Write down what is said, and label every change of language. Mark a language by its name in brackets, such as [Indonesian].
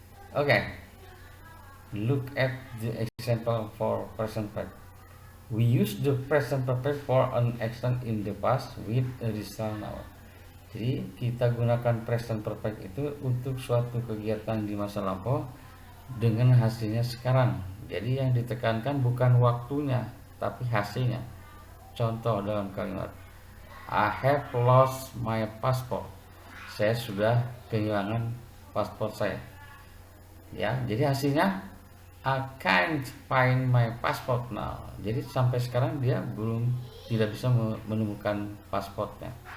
[English] Oke, look at the example for present perfect. We use the present perfect for an action in the past with a result now. [Indonesian] Jadi kita gunakan present perfect itu untuk suatu kegiatan di masa lampau dengan hasilnya sekarang. Jadi yang ditekankan bukan waktunya, tapi hasilnya. Contoh dalam kalimat, [English] I have lost my passport. [Indonesian] Saya sudah kehilangan paspor saya. Ya, jadi hasilnya [English] I can't find my passport now. [Indonesian] Jadi sampai sekarang dia tidak bisa menemukan pasportnya.